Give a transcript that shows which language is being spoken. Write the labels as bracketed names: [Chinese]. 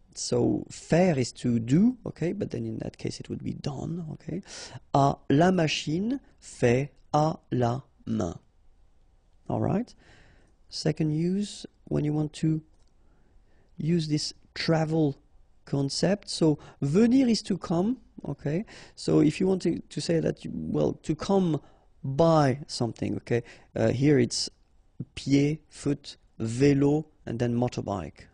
[English] So faire is to do, okay, but then in that case it would be done, okay. [French] À la machine, fait à la main. [English] All right. Second use, when you want to use this travel concept. So venir is to come, okay. So if you want to say that, to come by something, okay. Here it's pied, foot, vélo, and then motorbike.